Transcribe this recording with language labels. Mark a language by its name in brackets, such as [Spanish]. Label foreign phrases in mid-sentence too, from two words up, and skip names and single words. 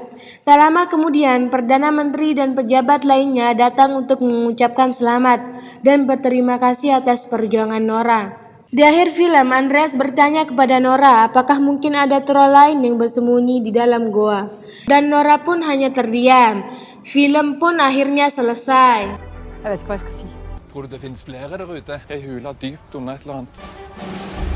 [Indonesian] Tak lama kemudian, Perdana Menteri dan pejabat lainnya datang untuk mengucapkan selamat dan berterima kasih atas perjuangan Nora. Di akhir film, Andreas bertanya kepada Nora apakah mungkin ada troll lain yang bersembunyi di dalam goa. Dan Nora pun hanya terdiam. Film pun akhirnya selesai. [Norwegian] Jeg vet ikke hva jeg skal si. Tror du det finnes flere der ute? Ei hula dypt under et eller annet?